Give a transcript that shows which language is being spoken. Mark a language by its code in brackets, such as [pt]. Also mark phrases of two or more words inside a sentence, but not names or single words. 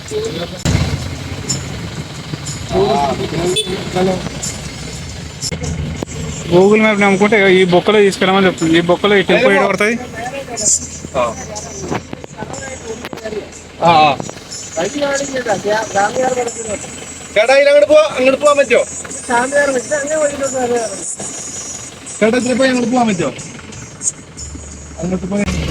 [te] గూగుల్ మ్యాప్ నమ్ముకుంటే ఈ బొక్కలో తీసుకెళ్ళమని చెప్తుంది. ఈ బొక్కలో ఈ టెంపో ఏడ పడుతుంది. [ml] ചേട്ടാ അങ്ങോട്ട് പോവാൻ പറ്റുമോ? ചേട്ടാ ഇത്ര പോയി അങ്ങോട്ട് പോവാൻ പറ്റുമോ? അങ്ങോട്ട് പോയി